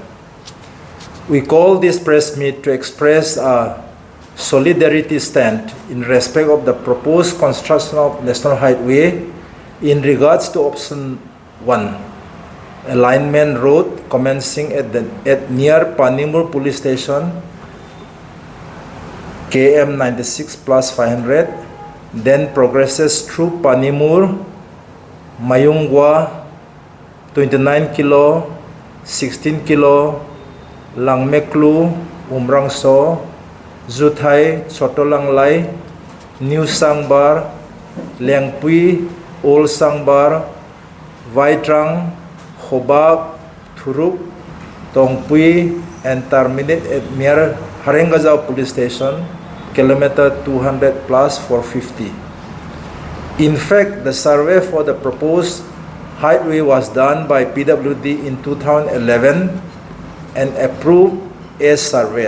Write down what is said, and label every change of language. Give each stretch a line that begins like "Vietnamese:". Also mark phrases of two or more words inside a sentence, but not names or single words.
English: We call this press meet to express a solidarity stand in respect of the proposed construction of National Highway in regards to option 1. Alignment road commencing at near Panimur police station KM 96 plus 500, then progresses through Panimur, Mayungwa 29 kilo, 16 kilo, Langmeklu, Umrangso, Zuthai, Chotolanglai, New Sangbar, Lengpui, Old Sangbar, Vaitrang, Khobak, Thuruk, Tongpui, and terminate at near Harengazao police station, kilometer 200 plus 450. In fact, the survey for the proposed highway was done by PWD in 2011 and approved as surveyed.